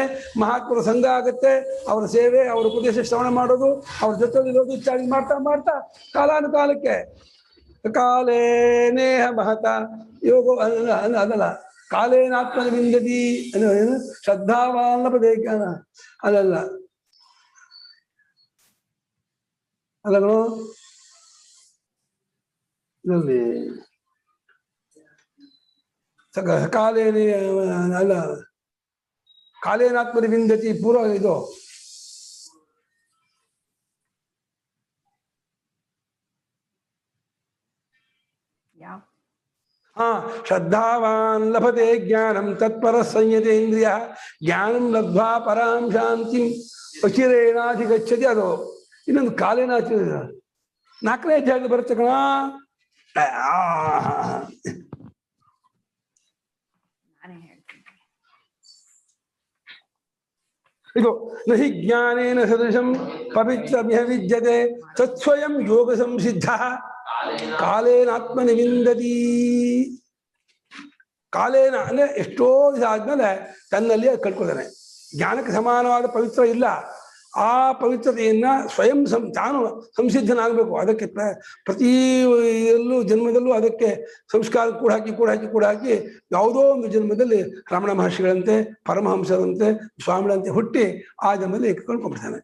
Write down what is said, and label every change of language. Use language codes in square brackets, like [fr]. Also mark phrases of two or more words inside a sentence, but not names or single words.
[kn] ಮಹಾತ್ಮರ ಸಂಘ ಆಗುತ್ತೆ, ಅವರ ಸೇವೆ, ಅವರ ಉಪದೇಶ ಶ್ರವಣ ಮಾಡೋದು, ಅವ್ರ ಜೊತೆಲಿರೋದು ಇತ್ಯಾದಿ ಮಾಡ್ತಾ ಮಾಡ್ತಾ ಕಾಲಾನುಕಾಲಕ್ಕೆ [sa] ಕಾಲೇ ನೇಹ ಮಹತ ಯೋಗೋ [kn] ಅದಲ್ಲ, [sa] ಕಾಲೇನಾತ್ಮನ ವಿಂದತಿ [kn] ಏನು [sa] ಶ್ರದ್ಧಾವಾಲ್ಲಪದೇ ಜ್ಞಾನ [kn] ಅಲ್ಲಲ್ಲ ಅಲ್ಲಗಳು [sa] ಕಾಲೇನೇ [kn] ಅಲ್ಲ, [sa] ಕಾಲೇನಾತ್ಮನ ವಿಂದತಿ ಪೂರ್ವ ಇದು ಶ್ರದ್ಧಾವಾನ್ ಲಭತೆ ಜ್ಞಾನಂ ತತ್ಪರ ಸಂಯತೇಂದ್ರಿಯ ಜ್ಞಾನಂ ಲಬ್ಧ್ವಾ ಪರಾಂ ಶಾಂತಿಂ ಅಚಿರೇಣಾಧಿಗಚ್ಚತಿ. [kn] ಅದು ಇನ್ನೊಂದು ಕಾಲೇನಾಚ 4ನೇ ಅಧ್ಯಾಯದಲ್ಲಿ ಬರುತ್ತೆ ಕಣ. [sa] ಇದು ನಹಿ ಜ್ಞಾನೇನ ಸದೃಶಂ ಪವಿತ್ರಮಿಹ ವಿದ್ಯತೆ ತತ್ಸ್ವಯಂ ಯೋಗ ಸಂಸಿದ್ಧ ಕಾಲೇನಾತ್ಮನ ವಿಂದತಿ. [kn] ಕಾಲೇನ ಅಂದ್ರೆ ಎಷ್ಟೋ ಇದಾದ್ಮೇಲೆ ತನ್ನಲ್ಲಿ ಕಳ್ಕೊಳ್ತಾನೆ. ಜ್ಞಾನಕ್ಕೆ ಸಮಾನವಾದ ಪವಿತ್ರ ಇಲ್ಲ. ಆ ಪವಿತ್ರತೆಯನ್ನ ಸ್ವಯಂ ತಾನು ಸಂಸಿದ್ಧನಾಗಬೇಕು. ಅದಕ್ಕೆ ಪ್ರತಿ ಜನ್ಮದಲ್ಲೂ ಅದಕ್ಕೆ ಸಂಸ್ಕಾರ ಕೂಡ ಹಾಕಿ ಯಾವುದೋ ಒಂದು ಜನ್ಮದಲ್ಲಿ ರಮಣ ಮಹರ್ಷಿಗಳಂತೆ, ಪರಮಹಂಸರಂತೆ, ಸ್ವಾಮಿಗಳಂತೆ ಹುಟ್ಟಿ ಆ ಜನ್ಮದಲ್ಲಿ ಕಳ್ಕೊಂಡ್ಬಿಡ್ತಾನೆ.